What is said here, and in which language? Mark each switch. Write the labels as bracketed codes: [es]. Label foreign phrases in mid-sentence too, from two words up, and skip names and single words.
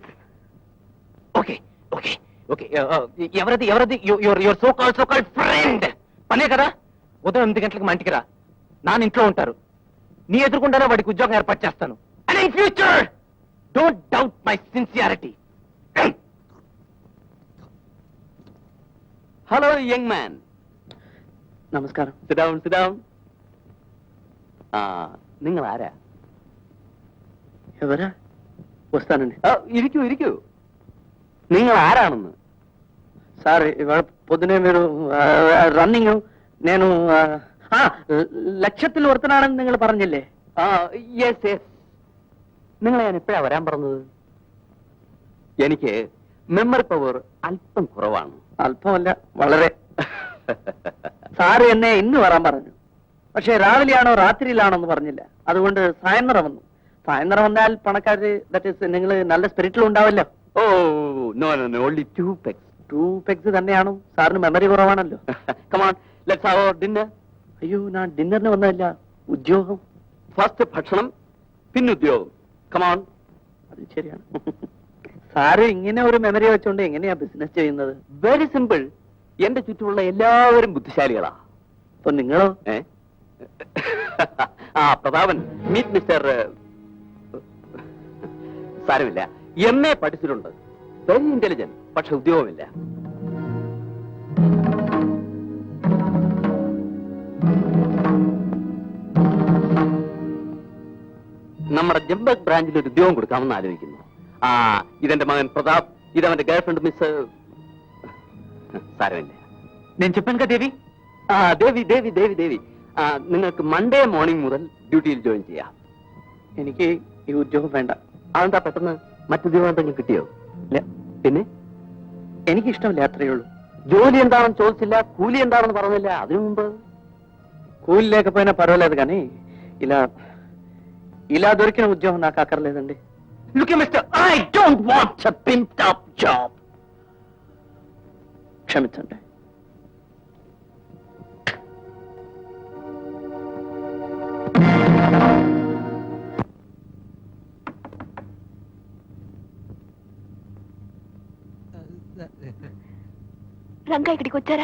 [te] ఓకే ఓకే ఓకే. ఎవరది ఎవరది? [en] your so called friend. [te] పనే కదా, ఉదయం 8 గంటలకు మా ఇంటికి రా. నాన్న ఇంట్లో ఉంటారు. నీ ఎదురుకుండానే వాడికి ఉద్యోగం ఏర్పాటు చేస్తాను. [en] and in future don't doubt my sincerity. hello young man. [ml] നമസ്കാരം. [en] sit down sit down. [ml] നിങ്ങൾ ആരാ? [te] ఎవరా? వస్తానండి. [ml] ഇരിക്കൂ ഇരിക്കൂ. നിങ്ങൾ ആരാണെന്ന്? సార్ ఇవాళ పొద్దునే మీరు రన్నింగ్ నేను ലക്ഷത്തിൽ ഒരുത്തനാണെന്ന് നിങ്ങൾ പറഞ്ഞില്ലേ? [en] yes yes. [ml] നിങ്ങളെ ഞാൻ എപ്പോഴാ വരാൻ പറഞ്ഞത്? എനിക്ക് [en] memory power [ml] അല്പം കുറവാണ്. അല്പമല്ല, വളരെ. സാറ് എന്നെ ഇന്ന് വരാൻ പറഞ്ഞു. പക്ഷെ രാവിലെയാണോ രാത്രിയിലാണോ എന്ന് പറഞ്ഞില്ല. അതുകൊണ്ട് സായന്തരം വന്നു. സായന്തരം വന്നാൽ പണക്കാര്, [en] that is [ml] നിങ്ങൾ നല്ല സ്പിരിറ്റിൽ ഉണ്ടാവല്ലോ. [en] oh no no no, only 2 pegs. [ml] 2 pegs തന്നെയാണോ? സാറിന് മെമ്മറി കുറവാണല്ലോ. [en] Come on, let's have our dinner. [ml] അയ്യോ, ഞാൻ ഡിന്നറിന് വന്നതല്ല, ഉദ്യോഗം. ഫസ്റ്റ് ഭക്ഷണം, പിന്നെ ഉദ്യോഗം. [en] Come on. [ml] അത് ശരിയാണ്. സാറ് ഇങ്ങനെ ഒരു മെമ്മറി വെച്ചോണ്ട് എങ്ങനെയാ ബിസിനസ് ചെയ്യുന്നത്? [en] very simple. [ml] എന്റെ ചുറ്റുമുള്ള എല്ലാവരും ബുദ്ധിശാലികളാ. അപ്പൊ നിങ്ങളോ? പ്രതാപൻ, [en] meet mister. [ml] സാരമില്ല, MA പഠിച്ചിട്ടുണ്ട്, [en] very intelligent, [ml] പക്ഷെ ഉദ്യോഗമില്ല. നമ്മുടെ ജംബക് ബ്രാഞ്ചിൽ ഒരു ഉദ്യോഗം കൊടുക്കാമെന്ന് ആലോചിക്കുന്നു. ഇതെന്റെ മകൻ പ്രതാപ്, ഇതവന്റെ ഗേൾഫ്രണ്ട് മിസ്. സാരമില്ല. [te] నేను చెప్పాను కదా దేవి. [ml] ദേവി ദേവി ദേവി ദേവി, നിങ്ങൾക്ക് [en] Monday morning [ml] മുതൽ ഡ്യൂട്ടിയിൽ ജോയിൻ ചെയ്യാം. എനിക്ക് ഈ ഉദ്യോഗം വേണ്ട. അതെന്താ പെട്ടെന്ന്? മറ്റുദ്യോഗം എന്തെങ്കിലും കിട്ടിയോ? ഇല്ല. പിന്നെ എനിക്ക് ഇഷ്ടമില്ല, അത്രയേ ఉള്ളൂ. జోలి എന്താണെന്ന് ചോദിച്ചില്ല, కూలి എന്താണെന്ന് പറഞ്ഞില്ല. അതിനു മുമ്പ് [te] కూలి లేకపోయినా పర్వాలేదు కానీ ఇలా ఇలా దొరికిన ఉద్యోగం నాకు అక్కర్లేదండి. [en] Look here, mister, I don't want a pimped up job. [te] క్షమించండి. రంగా ఇక్కడికి వచ్చారా?